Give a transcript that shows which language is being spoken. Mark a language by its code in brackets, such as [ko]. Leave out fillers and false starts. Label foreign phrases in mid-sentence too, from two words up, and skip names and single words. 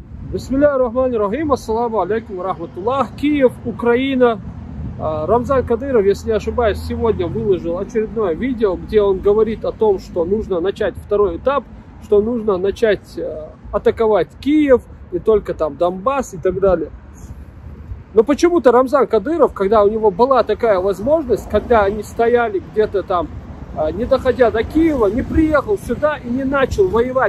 [ar] بسم الله الرحمن الرحيم، السلام عليكم ورحمة الله. [ru] Киев, Украина. Рамзан Кадыров, если не ошибаюсь, сегодня выложил очередное видео, где он говорит о том, что нужно начать второй этап, что нужно начать атаковать Киев, не только там Донбасс и так далее. Но почему-то Рамзан Кадыров, когда у него была такая возможность, когда они стояли где-то там, не доходя до Киева, не приехал сюда и не начал воевать.